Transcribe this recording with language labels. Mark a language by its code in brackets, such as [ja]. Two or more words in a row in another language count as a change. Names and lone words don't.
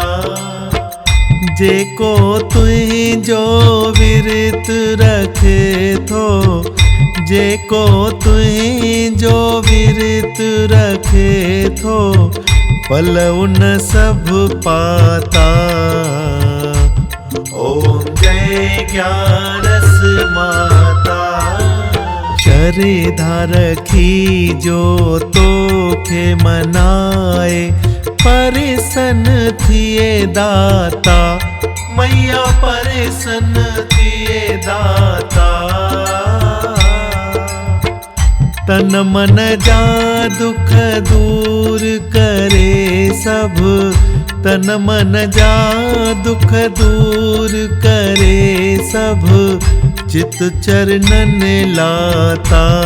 [sd] जेको तुझो विरत रखे थो, जेको तुझो विरत रखे थो, [hi] फल उन सब पाता। ओम जय ग्यारस माता। [sd] शरीधा रखी जो तोखे मनाए, परिसन थिए दाता, मैया परिसन थिए दाता। तन मन जा दुख दूर करे सब, तन मन जा दुख दूर करे सब, चित चरणन लाता।